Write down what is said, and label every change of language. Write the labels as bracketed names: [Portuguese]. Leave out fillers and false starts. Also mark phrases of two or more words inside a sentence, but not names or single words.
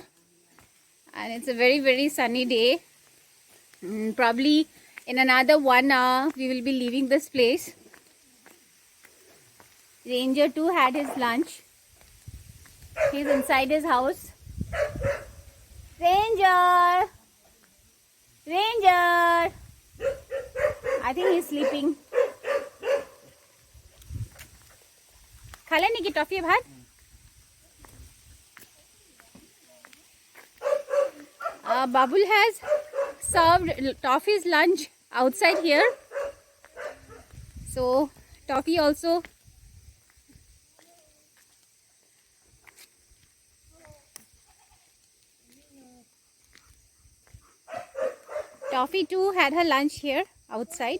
[English] And it's a very, very sunny day. Probably in another 1 hour, we will be leaving this place. Ranger too had his lunch. He's inside his house. Ranger! Ranger! I think he's sleeping. [Hindi] खाला नहीं की टॉफी भात? [English] Babul has served Toffee's lunch outside here. So Toffee also Toffee too had her lunch here outside.